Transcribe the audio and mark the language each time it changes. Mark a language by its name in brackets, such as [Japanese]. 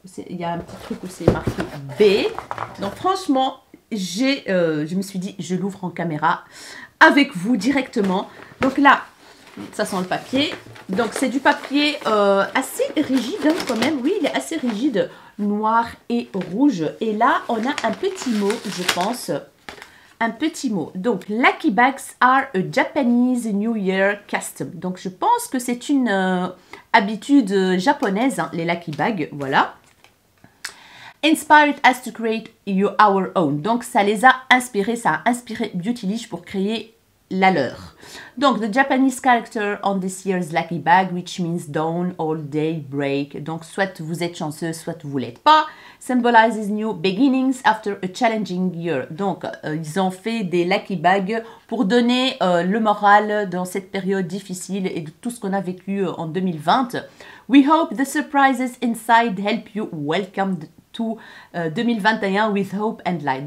[French] Il y a un petit truc où c'est marqué B. Donc franchement, je me suis dit, je l'ouvre en caméra avec vous directement. Donc là, ça sent le papier. Donc c'est du papier assez rigide hein, quand même. Oui, il est assez rigide, noir et rouge. Et là, on a un petit mot, je pense... Un petit mot. [English] Donc, Lucky Bags are a Japanese New Year custom. [French] Donc, je pense que c'est une habitude japonaise, hein, les Lucky Bags. Voilà. [English] Inspired us to create our own. [French] Donc, ça les a inspirés, ça a inspiré Beautylish pour créer la leur. [English] Donc, the Japanese character on this year's Lucky Bag, which means dawn, all day, break. [French] Donc, soit vous êtes chanceux, soit vous l'êtes pas. [English] Symbolizes new beginnings after a challenging year. [French] Donc, ils ont fait des Lucky Bags pour donner le moral dans cette période difficile et de tout ce qu'on a vécu en 2020. [English] We hope the surprises inside help you welcome to 2021 with hope and light.